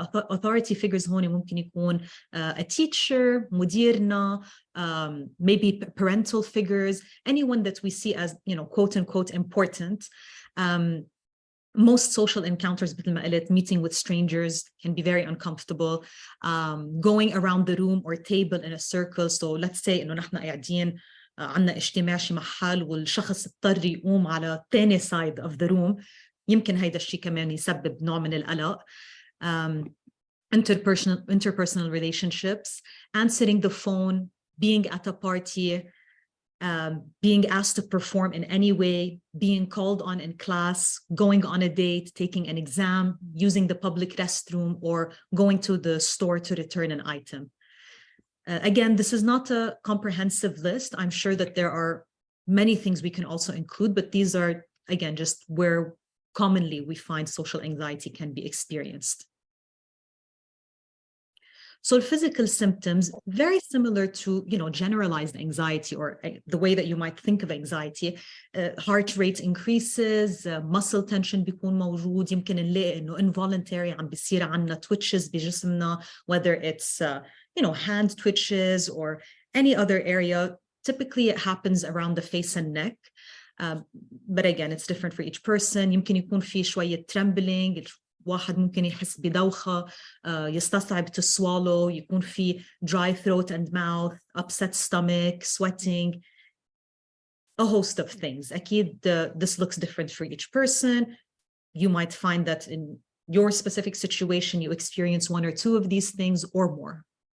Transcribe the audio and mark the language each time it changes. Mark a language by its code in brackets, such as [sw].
[en] authority figures [ar] هون ممكن يكون [en] a teacher, مديرنا, maybe parental figures, anyone that we see as, you know, quote unquote important. Most social encounters, meeting with strangers can be very uncomfortable. Going around the room or table in a circle. [ar] So let's say إنه نحن قاعدين عنا اجتماع شي محل والشخص اضطر يقوم على تاني [en] side of the room. [ar] يمكن هيدا الشيء كمان يسبب نوع من القلق. [en] Interpersonal relationships, answering the phone, being at a party, being asked to perform in any way, being called on in class, going on a date, taking an exam, using the public restroom, or going to the store to return an item. Again, this is not a comprehensive list. I'm sure that there are many things we can also include, but these are, again, just where commonly we find social anxiety can be experienced. So physical symptoms, very similar to, you know, generalized anxiety or the way that you might think of anxiety. Heart rate increases, muscle tension [ar] بيكون موجود. يمكن نلاقي إنه [en] involuntary [ar] عم بيصير عنا [en] twitches بجسمنا, whether it's, you know, hand twitches or any other area. Typically, it happens around the face and neck. But again, it's different for each person. [ar] يمكن يكون في شوية trembling. واحد ممكن يحس بدوخة, [en] يستصعب to swallow, [ar] يكون في [en] dry throat and mouth, upset stomach, sweating, a host of things. أكيد this looks different for each person. You might find that in your specific situation, you experience one or two of these things or more.